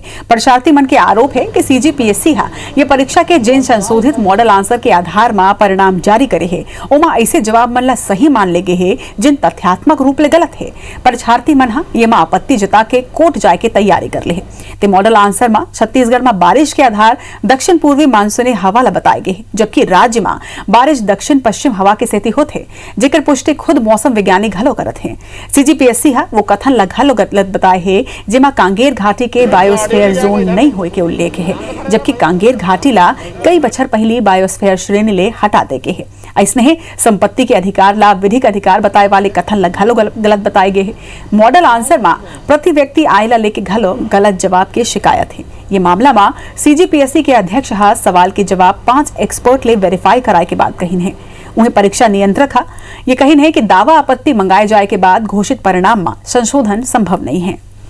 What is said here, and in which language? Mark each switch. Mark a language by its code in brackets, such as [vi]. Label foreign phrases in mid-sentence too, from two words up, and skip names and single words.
[hne] परीक्षार्थी मन के आरोप है कि सीजीपीएससी ये परीक्षा के जिन संशोधित [en] model answer [hne] के आधार में परिणाम जारी करे है ओमा ऐसे जवाब मन ला सही मान ले गए है जिन तथ्यात्मक रूप ले गलत है। परीक्षार्थी मन ये में आपत्ति जता के कोर्ट जाए के तैयारी कर ले है। ते [en] model answer [hne] में छत्तीसगढ़ में बारिश के आधार दक्षिण पूर्वी मानसूनी हवा ला बताए गए, जबकि राज्य में बारिश दक्षिण पश्चिम हवा के सेती होते जेकर पुष्टि खुद मौसम वैज्ञानिक घलो करत हैं। सीजीपीएससी वो कथन ला घलो गलत बताए है जेमा कांगेर घाटी के बायोस्फीयर जोन नहीं होए के उल्लेख है, जबकि कांगेर घाटी ला कई बछर पहली बायोस्फीयर श्रेणी ले हटा दे के है। ऐसने संपत्ति के अधिकार ला विधिक अधिकार बताए वाले कथन ला घलो गलत बताए गए है। [en] model answer [hne] में प्रति व्यक्ति आय ला लेके घलो गलत जवाब के शिकायत है। ये मामला में सीजीपीएससी के अध्यक्ष सवाल के जवाब 5 एक्सपर्ट ले वेरीफाई कराए के बाद कहीन है। उन्हें परीक्षा नियंत्रक ये कहीन है कि दावा आपत्ति मंगाए जाए के बाद घोषित परिणाम में संशोधन संभव नहीं है।